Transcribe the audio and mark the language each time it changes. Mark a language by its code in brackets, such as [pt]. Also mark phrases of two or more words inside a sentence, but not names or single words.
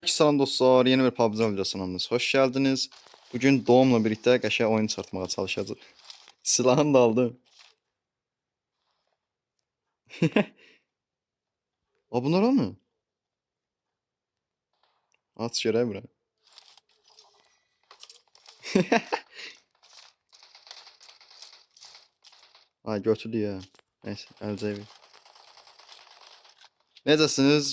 [tr] Salam dostlar, yeni bir PUBG videosundan hoş geldiniz. Bugün Doğum'la birlikte [az] qəşəng oyun çıxartmağa [tr] çalışacağız. Silahını da aldım. A bunlar o mu? [az] Aç görək bura. Ay götürdü ya. Neyse, əlcəyi. Necəsiniz?